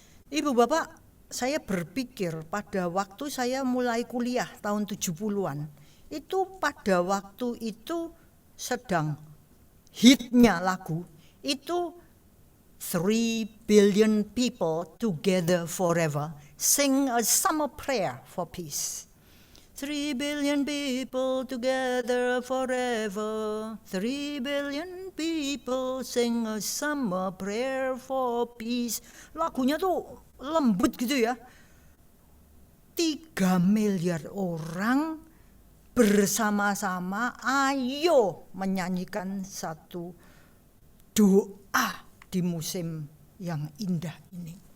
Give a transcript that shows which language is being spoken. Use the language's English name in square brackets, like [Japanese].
[Indonesian] Ibu bapak, saya berpikir pada waktu saya mulai kuliah tahun 70-an, itu pada waktu itu sedang hitnya lagu itu [English] 3 billion people together forever sing a summer prayer for peace. 3 billion people together forever. 3 billion people sing a summer prayer for peace. [Indonesian] Lagunya tuh lembut gitu ya. 3 miliar orang bersama-sama ayo menyanyikan satu doa di musim yang indah ini.